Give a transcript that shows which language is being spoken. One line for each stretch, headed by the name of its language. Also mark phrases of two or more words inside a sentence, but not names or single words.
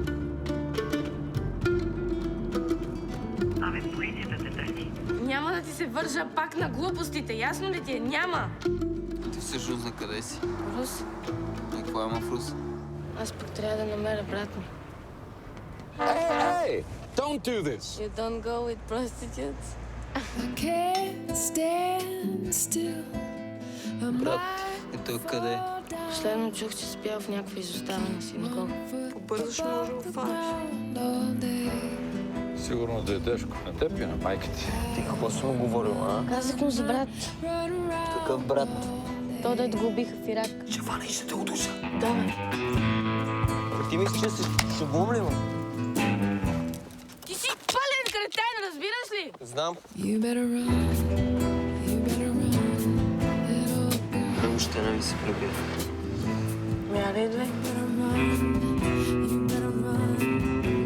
Bulgarian: Полицията те търси. Няма да ти се вържа пак на глупостите, ясно ли ти е? Няма! Ти всъщност на къде си? Рус, И какво има в Рус? аз пък трябва да намеря брат ми.
English: Hey! Don't do this! You don't go with prostitutes? Can't stand still.
Bulgarian: Брат, и той къде? Последно чух, че спял в някаква изоставена синагога. Побързаш, може да го фанеш. Сигурно да е тежко. На теб и на майка ти. Ти какво си му говорил, а? Казах му за брат. Какъв брат? То дед го убиха в Ирак. Ще фана и ще те удуша. Да, бе. Ти мислиш, че си шубом ли, ма? Ти си пълен кретен, разбираш ли? Знам.
English: You better run. You better run. Little girl.
Bulgarian: Много ще не ви се прибира. Мяра идвай.
English: You better run.